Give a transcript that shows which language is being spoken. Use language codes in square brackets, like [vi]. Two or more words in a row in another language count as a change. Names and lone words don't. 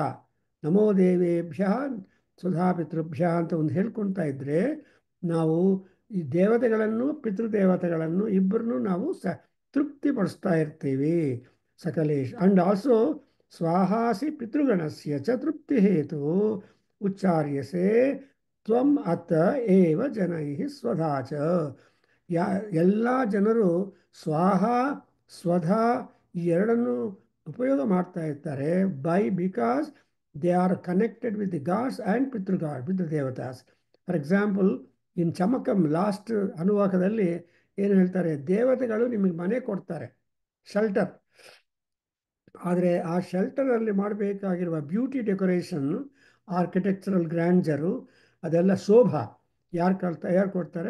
[sa] ನಮೋ ದೇವೇಭ್ಯ ಸ್ವಧಾ ಪಿತೃಭ್ಯ [kn] ಅಂತ ಒಂದು ಹೇಳ್ಕೊಳ್ತಾ ಇದ್ದರೆ ನಾವು ಈ ದೇವತೆಗಳನ್ನು ಪಿತೃದೇವತೆಗಳನ್ನು ಇಬ್ಬರನ್ನು ನಾವು ತೃಪ್ತಿಪಡಿಸ್ತಾ ಇರ್ತೀವಿ. [sa] ಸಕಲೇಶ್ [en] and also [sa] ಸ್ವಾಹಾಸಿ ಪಿತೃಗಣಸ್ಯ ಚ ತೃಪ್ತಿ ಹೇತು ಉಚ್ಚಾರ್ಯಸೆ ತ್ವಂ ಅತ ಏವ ಜನೈ ಸ್ವಧಾಚ. [kn] ಎಲ್ಲ ಜನರು ಸ್ವಾಹ ಸ್ವಧಾ ಈ ಎರಡನ್ನು ಉಪಯೋಗ ಮಾಡ್ತಾ ಇರ್ತಾರೆ [en] because they are connected with the gods and [kn] ಪಿತೃದೇವತಾಸ್. [en] for example in Chamakam last [kn] ಅನುವಾಕದಲ್ಲಿ ಏನು ಹೇಳ್ತಾರೆ, ದೇವತೆಗಳು ನಿಮಗೆ ಮನೆ ಕೊಡ್ತಾರೆ, ಶೆಲ್ಟರ್. ಆದರೆ ಆ ಶೆಲ್ಟರಲ್ಲಿ ಮಾಡಬೇಕಾಗಿರುವ [en] beauty decoration, architectural grandeur, [kn] ಅದೆಲ್ಲ ಶೋಭಾ ಯಾರು ಕೊಡ್ತಾರೆ?